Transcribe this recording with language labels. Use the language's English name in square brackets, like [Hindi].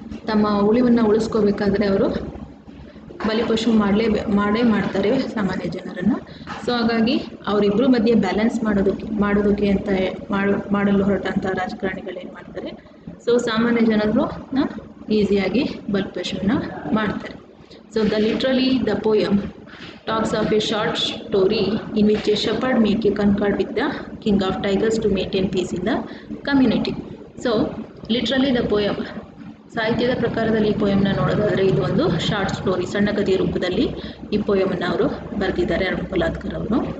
[Kannada] ತಮ್ಮ ಉಳಿವನ್ನು ಉಳಿಸ್ಕೋಬೇಕಾದ್ರೆ ಅವರು ಬಲಿಪಶು ಮಾಡೇ ಮಾಡ್ತಾರೆ ಸಾಮಾನ್ಯ ಜನರನ್ನು. ಸೊ ಹಾಗಾಗಿ ಅವರಿಬ್ಬರ ಮಧ್ಯೆ ಬ್ಯಾಲೆನ್ಸ್ ಮಾಡೋದಕ್ಕೆ ಅಂತ ಮಾಡಲು ಹೊರಟಂಥ ರಾಜಕಾರಣಿಗಳು ಏನು ಮಾಡ್ತಾರೆ, ಸೊ ಸಾಮಾನ್ಯ ಜನರು ಈಸಿಯಾಗಿ ಬಲಿಪಶುವನ್ನ ಮಾಡ್ತಾರೆ. [English] So the poem talks of a short story in which a shepherd make a concord with the king of tigers to maintain peace in the community. So literally the poem, [Kannada] ಸಾಹಿತ್ಯದ ಪ್ರಕಾರದಲ್ಲಿ ಈ ಪೋಯಮ್ನ ನೋಡೋದಾದರೆ ಇದು ಒಂದು ಶಾರ್ಟ್ ಸ್ಟೋರಿ, ಸಣ್ಣ ಕಥೆಯ ರೂಪದಲ್ಲಿ ಈ ಪೋಯಮನ್ನು ಅವರು ಬರೆದಿದ್ದಾರೆ ಅರುಣ್ ಕುಲಾತ್ಕರ್ ಅವರು.